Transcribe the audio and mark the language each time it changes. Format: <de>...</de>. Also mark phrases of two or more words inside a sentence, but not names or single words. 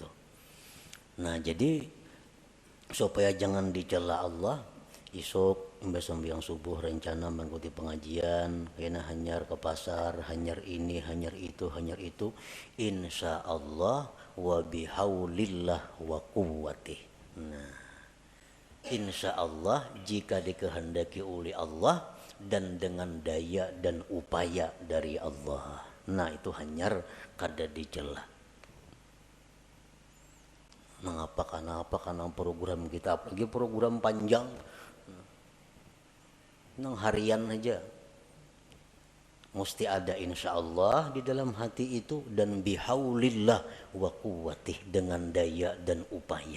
<bjn>Nah jadi supaya jangan dicela Allah, esok mbak sembahyang subuh rencana mengikuti pengajian, kena hanyar ke pasar, hanyar ini, hanyar itu,</bjn> <ar>insya Allah wa bihaulillah wa quwwatih.</ar> <id>Nah, insya Allah jika dikehendaki oleh Allah dan dengan daya dan upaya dari Allah.</id> <bjn>Nah itu hanyar kada dicela. Mengapa karena program kita apalagi program panjang nang harian aja mesti ada</bjn> <ar>insya Allah</ar> <bjn>di dalam hati itu dan</bjn> <ar>bihaulillah wa quwwatih</ar> <bjn>dengan daya dan upaya.</bjn>